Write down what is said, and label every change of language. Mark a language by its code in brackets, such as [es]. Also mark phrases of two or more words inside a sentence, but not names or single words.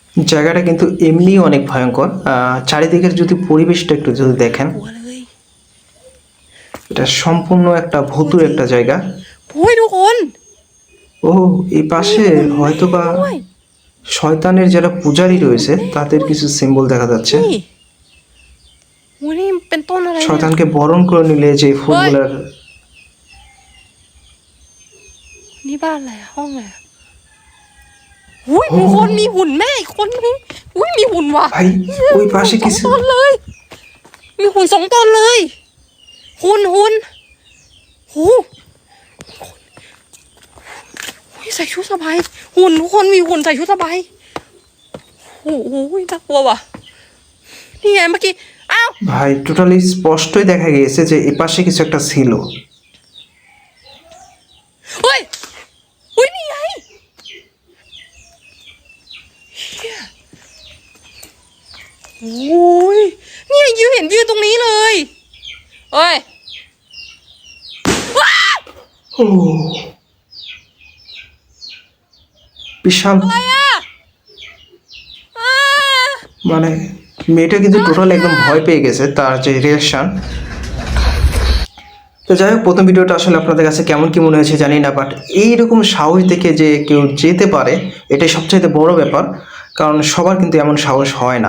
[bn] জায়গাটা কিন্তু এমনি অনেক ভয়ঙ্কর। চারিদিকের যদি পরিবেশটা একটু যদি দেখেন, এটা সম্পূর্ণ একটা ভুতুড়ে একটা জায়গা। [th] โอ้ยทุกคน [bn] ও এই পাশে হয়তোবা শয়তানের যারা পূজারী রয়েছে তাদের কিছু সিম্বল দেখা যাচ্ছে। [th] นี่โอ้ยนี่เป็นต้นอะไรเนี่ย [bn] শয়তানকে বরণ করে নিলে যে ফুলগুলার [th] นี่บ้านอะไรอะห้องอะไรอะอุ้ยทุกคนมีหุ่นแม่อีกคนนึงอุ้ยมีหุ่นว่ะ [bn] ভাই ওই পাশে [th] สอง [bn] কিছু [th] ตนเลย มีหุ่นสองตนเลยหุ่นหูหุ่นใส่ชุดสบายหุ่นทุกคนมีหุ่นใส่ชุดสบายโอ้โหน่ากลัวว่ะนี่ไงเมื่อกี้อ้าว [bn] ভাই টোটালি স্পষ্টই দেখা গিয়েছে যে এই পাশে কিছু একটা ছিল। [th] เฮ้ยอุ้ยนี่ไงเฮียโอ้ยเนี่ยยืนตรงนี้เลยเฮ้ยว้า [bn] ও বিশাল, [th] อะไรอ่ะอ่า [bn] মানে মেয়েটা কিন্তু টোটাল একদম ভয় পেয়ে গেছে, তার যে রিয়াকশন। তো যাই হোক, প্রথম ভিডিওটা আসলে আপনাদের কাছে কেমন কি মনে হয়েছে জানি না, বাট এইরকম সাহস দেখে যে কেউ যেতে পারে এটাই সবচাইতে বড় ব্যাপার। কারণ সবার কিন্তু এমন সাহস হয় না।